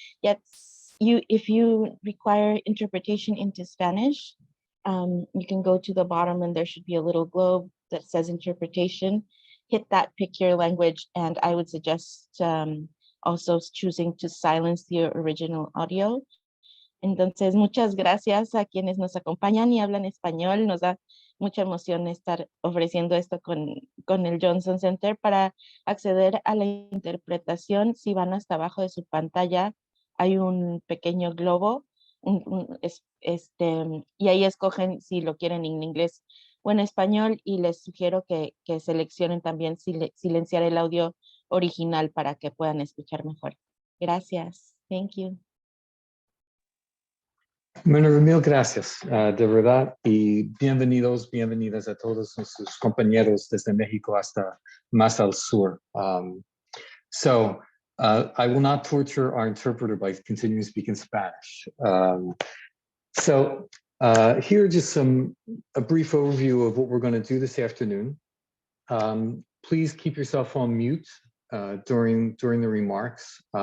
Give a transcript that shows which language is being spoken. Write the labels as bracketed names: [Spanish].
[English] Yes, if you require interpretation into Spanish, you can go to the bottom and there should be a little globe that says interpretation. Hit that, pick your language, and I would suggest also choosing to silence the original audio. [Spanish] Entonces, muchas gracias a quienes nos acompañan y hablan español. Nos da mucha emoción estar ofreciendo esto con el Johnson Center. Para acceder a la interpretación, si van hasta abajo de su pantalla, hay un pequeño globo, y ahí escogen si lo quieren en inglés o en español, y les sugiero que seleccionen también silenciar el audio original para que puedan escuchar mejor. Gracias. [English] Thank you. [Spanish] Bueno, mil gracias, de verdad, y bienvenidas a todos sus compañeros desde México hasta más al sur. [English] I will not torture our interpreter by continuing to speak in Spanish. Here just a brief overview of what we're going to do this afternoon. Please keep yourself on mute during the remarks.